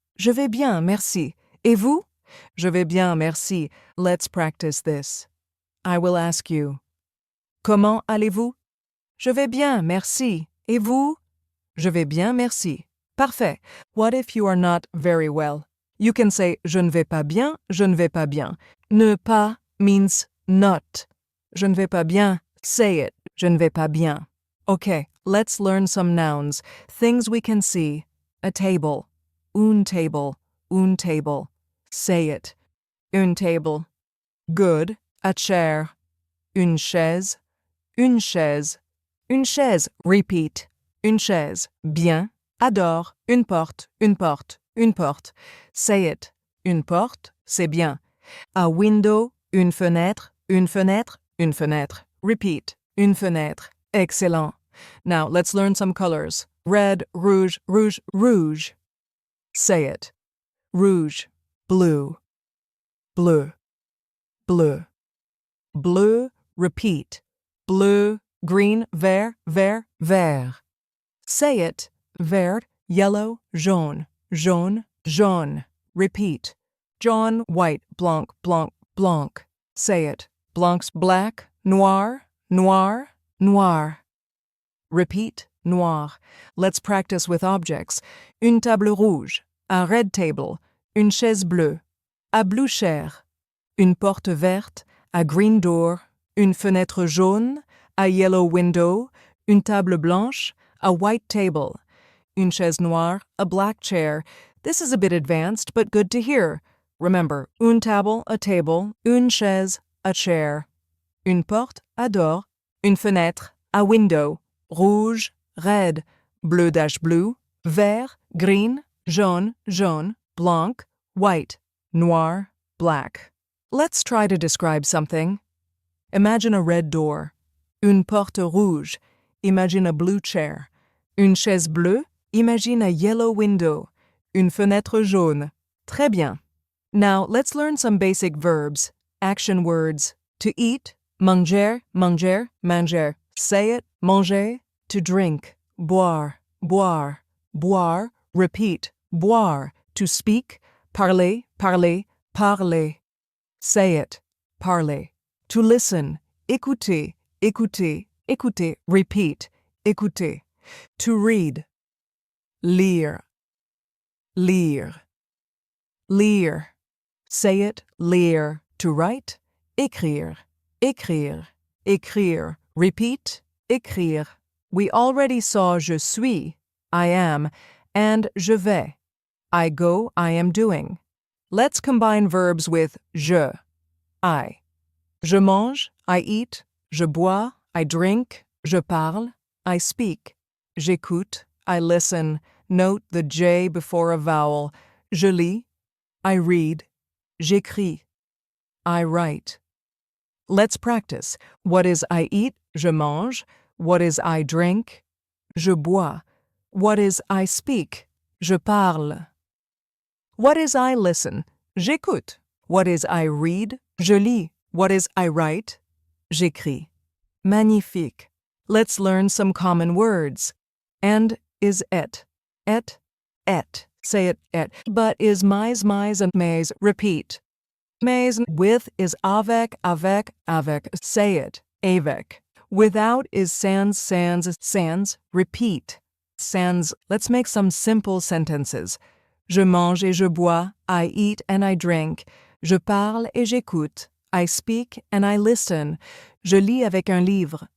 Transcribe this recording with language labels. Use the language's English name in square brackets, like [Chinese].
[French] Je vais bien, merci. Et vous? Je vais bien, merci. [English] Let's practice this. I will ask you. [French] Comment allez-vous? Je vais bien, merci. Et vous? Je vais bien, merci. Parfait. [English] What if you are not very well? You can say [French] je ne vais pas bien, je ne vais pas bien. Ne pas [English] means not. [French] Je ne vais pas bien. Say it. Je ne vais pas bien. [English] Okay, let's learn some nouns. Things we can see. A table. Un table. Un table. Say it. Une table. Good. [French] A chair. Une chaise. Une chaise. Une chaise. Repeat. une chaise. Bien. Adore, une porte, une porte, une porte. Say it. Une porte, c'est bien. A window, une fenêtre, une fenêtre, une fenêtre. Repeat. Une fenêtre. Excellent. [English] Now let's learn some colors. [French] Red, rouge, rouge, rouge. Say it. Rouge, blue, bleu, bleu. Bleu, repeat. Bleu, green, vert, vert, vert. Say it. Vert, yellow, jaune, jaune, jaune. Repeat. Jaune, white, blanc, blanc, blanc. Say it. Blanc's black, noir, noir, noir. Repeat. Noir. [English] Let's practice with objects. [French] Une table rouge, a red table, une chaise bleue, a blue chair, une porte verte, a green door, une fenêtre jaune, a yellow window, une table blanche, a white table, une chaise noire, a black chair. [English] This is a bit advanced, but good to hear. Remember, une table, a table, une chaise, a chair, une porte, a door, une fenêtre, a window, rouge, red, bleu-blue, vert, green, jaune, jaune, blanc, white, noir, black. Let's try to describe something. Imagine a red door. [French] Une porte rouge. [English] Imagine a blue chair. [French] Une chaise bleue. [English] Imagine a yellow window. [French] Une fenêtre jaune. Très bien. [English] Now let's learn some basic verbs. Action words. [French] To eat, manger, manger, manger. Say it, manger. To drink, boire, boire, boire. Repeat, boire. To speak, parler, parler, parler. Say it, parler. To listen, écouter, écouter, écouter. Repeat, écouter. To read, lire, lire, lire. [English] Say it, lire. [French] To write, écrire, écrire, écrire. Repeat, écrire. [English] We already saw je suis, I am, and je vais, I go, I am doing. Let's combine verbs with je, I. [French] Je mange, I eat. Je bois, I drink. Je parle, I speak. J'écoute, I listen. [English] Note the J before a vowel. Je lis, I read. J'écris, I write. Let's practice. What is I eat? Je mange. What is I drink? Je bois. What is I speak? Je parle. What is I listen? J'écoute. What is I read? Je lis. What is I write? J'écris. Magnifique. Let's learn some common words. And is et. Et, et. Say it, et. But is mais, and mais. Repeat. [French] Mais with is avec, avec, avec. [English] Say it, avec. [French] Without is sans, sans, sans. Repeat. Sans. [English] Let's make some simple sentences. [French] Je mange et je bois. [English] I eat and I drink. [French] Je parle et j'écoute. [English] I speak and I listen. [French] Je lis avec un livre.